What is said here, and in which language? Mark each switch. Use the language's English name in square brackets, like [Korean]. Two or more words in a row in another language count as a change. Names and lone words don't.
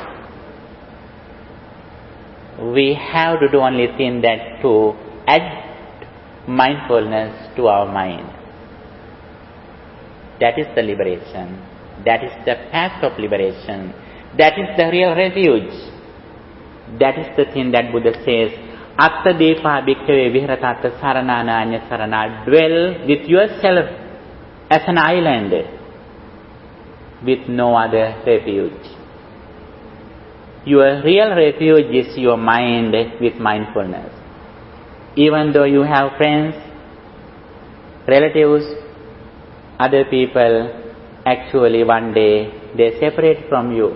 [English] We have to do only thing that to add mindfulness to our mind. That is the liberation. That is the path of liberation. That is the real refuge. That is the thing that Buddha says, [Pali] Atta depa bhikkhave viharata saranana anya sarana. [English] Dwell with yourself as an island with no other refuge. Your real refuge is your mind with mindfulness. Even though you have friends, relatives, other people, actually one day they separate from you.